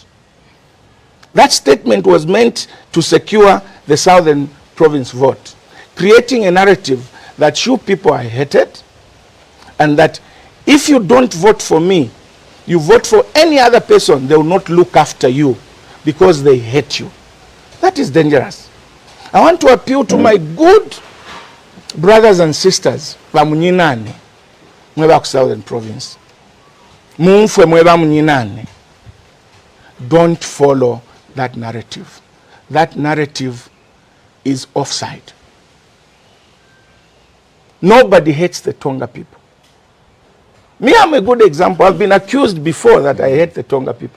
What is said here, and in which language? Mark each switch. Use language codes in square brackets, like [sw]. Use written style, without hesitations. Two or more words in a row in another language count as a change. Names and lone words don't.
[en] That statement was meant to secure the Southern Province vote, creating a narrative that you people are hated, and that if you don't vote for me, You vote for any other person, they will not look after you because they hate you. That is dangerous. I want to appeal to my good brothers and sisters [bem] bamunyinane mweba ku Southern Province. Mumfwe mweba munyinane. [en] Don't follow that narrative. That narrative is offside. Nobody hates the Tonga people. Me, I'm a good example. I've been accused before that I hate the Tonga people.